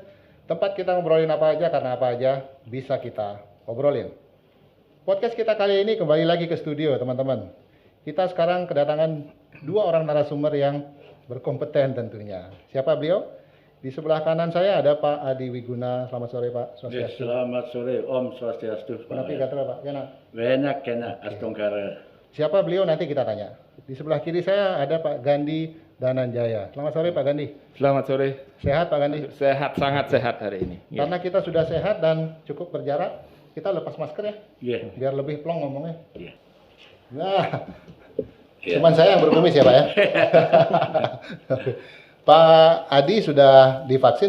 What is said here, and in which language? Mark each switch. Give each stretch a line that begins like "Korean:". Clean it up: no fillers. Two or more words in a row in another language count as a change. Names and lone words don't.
Indonesian: Tempat kita ngobrolin apa aja karena apa aja bisa kita obrolin. Podcast kita kali ini kembali lagi ke studio teman-teman. Kita sekarang kedatangan dua orang narasumber yang berkompeten tentunya. Siapa beliau? Di sebelah kanan saya ada Pak Adi Wiguna. Selamat sore Pak. Swastiastu. Selamat sore Om Swastiastu. Kenapa kata Pak? Kena. Banyak kena Astongkara. Siapa beliau nanti kita tanya. Di sebelah kiri saya ada Pak Gandhi Dananjaya. Selamat sore Pak Gandhi. Selamat sore. Sehat Pak Gandhi? Sehat, sangat sehat hari ini. Karena kita sudah sehat dan cukup berjarak, kita lepas masker ya, Iya. biar lebih plong ngomongnya. Iya. Nah, Iya. cuman saya yang berkumis ya Pak ya. Pak Adi sudah divaksin?